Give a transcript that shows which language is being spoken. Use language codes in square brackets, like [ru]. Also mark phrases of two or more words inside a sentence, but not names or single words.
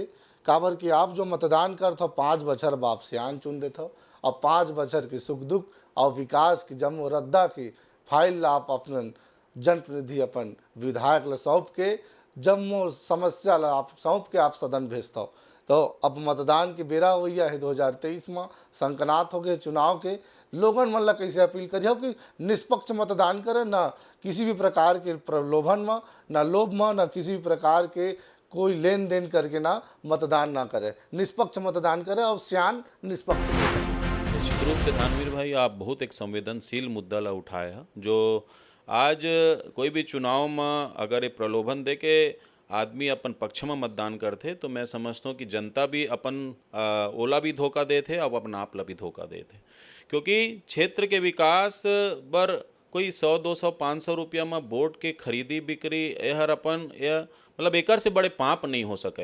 [hne] काबर कि आप जो मतदान करते हो 5 बछर बाप सियान चुन देते हो और 5 बछर के सुख दुख और विकास की जम रद्दा की फाइल आप अपन जनप्रतिनिधि अपन विधायक ला सौंप के जम्मो समस्या ला आप सौंप के आप सदन भेजता हो। तो अब मतदान के बेरा हो गया है 2023 में, संकनात हो गए चुनाव के। लोगन मन ला कैसे अपील करिए कि निष्पक्ष मतदान करें, ना किसी भी प्रकार के प्रलोभन में, ना लोभ में, ना किसी भी प्रकार के कोई लेन देन करके ना मतदान ना करे, निष्पक्ष मतदान करे और सियान निष्पक्ष। निश्चित रूप से धानवीर भाई आप बहुत एक संवेदनशील मुद्दा ला उठाए हैं, जो आज कोई भी चुनाव में अगर ये प्रलोभन दे के आदमी अपन पक्ष में मतदान करते तो मैं समझता हूँ कि जनता भी अपन ओला भी धोखा देते और अपन आप ला भी धोखा देते, क्योंकि क्षेत्र के विकास बर कोई 100 200 500 रुपया में वोट के खरीदी बिक्री यहर अपन यह मतलब एकर से बड़े पाप नहीं हो सके।